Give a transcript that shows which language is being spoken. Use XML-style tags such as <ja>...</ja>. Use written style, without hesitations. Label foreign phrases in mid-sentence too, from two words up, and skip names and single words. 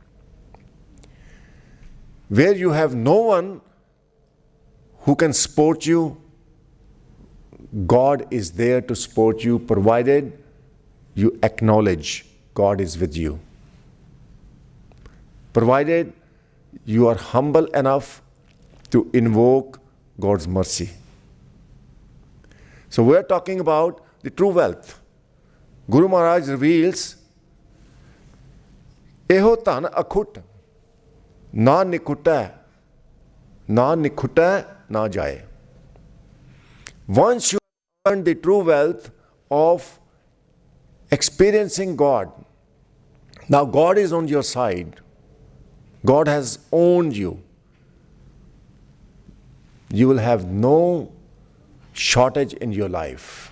<en>Where you have no one who can support you, God is there to support you, provided you acknowledge God is with you. Provided you are humble enough to invoke God's mercy. So we're talking about the true wealth. Guru Maharaj reveals,</en> <pa>ਇਹੁ ਧਨੁ ਅਖੁਟੁ, ਨ ਨਿਖੁਟੈ ਨ ਜਾਇ.</pa> <en>Once you earn the true wealth of experiencing God, now God is on your side. God has owned you. You will have no shortage in your life.</en>